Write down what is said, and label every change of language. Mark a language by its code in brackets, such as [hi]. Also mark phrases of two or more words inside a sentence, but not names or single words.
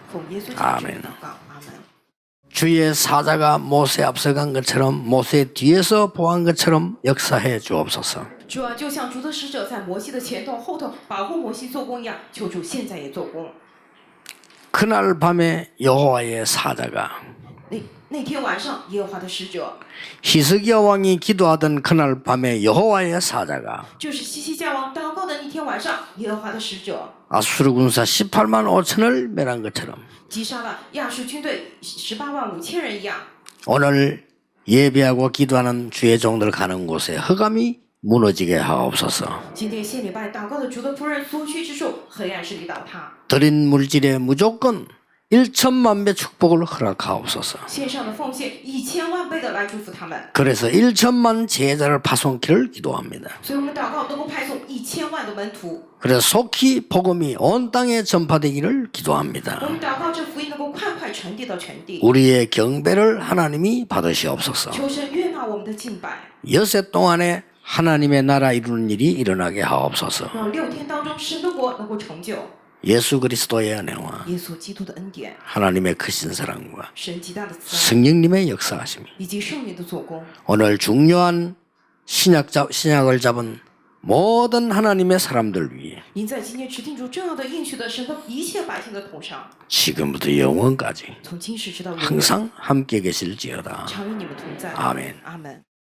[zh] 奉耶稣基督的 [ko] 아멘. [zh] 祷告，阿门。 [ko] 주의 사자가 모세 앞서간 것처럼 모세 뒤에서 보한 것처럼 역사해 주옵소서. [zh] 主啊，就像主的使者在摩西的前头后头保护摩西做工一样，求主现在也做工。 [ko] 그날 밤에 여호와의 사자가 [zh] 那天晚上，耶和华的使者， [ko] 히스기야 왕이 기도하던 그날 밤에 여호와의 사자가 [zh] 就是西西家王祷告的那天晚上，耶和华的使者 [ko] 아수르 군사 18만 5천을 멸한 것처럼 [zh] 击杀了亚述军队18万5千人一样。 [ko] 오늘 예배하고 기도하는 주의 종들 가는 곳에 흑암이 무너지게 하옵소서. [zh] 今天献礼拜祷告的主的仆人所需之处，黑暗势力倒塌。 [ko] 드린 물질에 무조건 1천만 배 축복을 허락하옵소서. [zh] 线上的奉献1000万倍的来祝福他们。 [ko] 그래서 1천만 제자를 파송키를 기도합니다. [zh] 所以我们祷告能够派送1000万的门徒。 [ko] 그래서 속히 복음이 온 땅에 전파되기를 [zh] 我 [ko] 기도합니다. [zh] 们祷告这福音能够快快传递到全地。 [ko] 우리의 경배를 하나님이 받으시옵소서. [zh] 求神悦纳我们的敬拜。 [ko] 여세 동안에 하나님의 나라 이루는 일이 일어나게 하옵소서. [zh] 让6天当中神的国能够成就。 [ko] 예수 그리스도의 은혜와 [zh] 耶稣基督的恩典， [ko] 하나님의 크신 사랑과 [zh] 神极大的慈爱， [ko] 성령님의 역사하심이 [zh] 以及圣灵的做工。 [ko] 오늘 중요한 신약을 잡은 모든 하나님의 사람들 위해 [zh] 您在今天持定住重要的应许的神的一切百姓的头上， [ko] 지금부터 영원까지 [zh] 从今世直到永远， [ko] 항상 함께 계실지어다. [zh] 常与你们同在。 [ko] 아멘. [zh] 阿门。